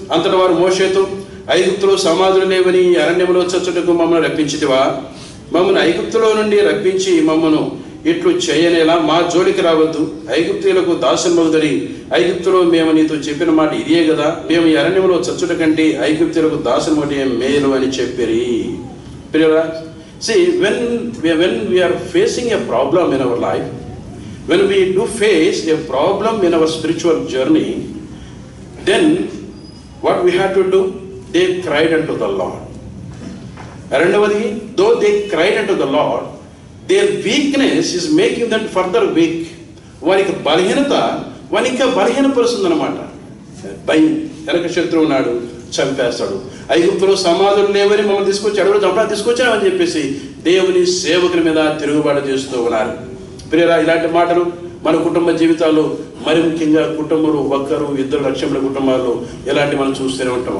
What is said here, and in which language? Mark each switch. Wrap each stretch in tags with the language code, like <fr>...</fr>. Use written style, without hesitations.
<te>అంతటా వారు మోషేతో, ఐగుప్తులో సమాధులు లేవని అరణ్యంలో చచ్చుటకు మమ్మల్ని రప్పించితివా? మమ్మల్ని ఐగుప్తులో నుండి రప్పించి మమ్మను ఇట్లు చేయనేలా మా జోలికి రావద్దు. ఐగుప్తీయులకు దాసమగుదరి. ఐగుప్తులో మేము నీతో చెప్పిన మాట ఇదే కదా. మేము ఈ అరణ్యంలో చచ్చుట కంటే ఐగుప్తీయులకు దాసమగుటే మేలు అని చెప్పిరి.</te> <en>ప్రియరా, see when we are facing a problem in our life, when we do face a problem in our spiritual journey, then what we have to do? They cried unto the Lord. రెండవది, though they cried unto the Lord, their weakness is making them further weak.</en> <te>వారికి బలహీనత వారికి ఇంకా బలహీనపరుస్తుంది అనమాట. భయం, వెనక శత్రువు ఉన్నాడు, చంపేస్తాడు. ఐగుప్తులో సమాధులు లేవని మమ్మల్ని తీసుకొచ్చి అడవులు చంపడానికి తీసుకొచ్చామని చెప్పేసి దేవుని సేవకుల మీద తిరుగుబాటు చేస్తూ ఉన్నారు. ప్రియరా, ఇలాంటి మాటలు మన కుటుంబ జీవితాల్లో, మరి ముఖ్యంగా కుటుంబంలో ఒక్కరు ఇద్దరు లక్ష్యముల కుటుంబాల్లో ఇలాంటి మనం చూస్తూనే ఉంటాం.</te>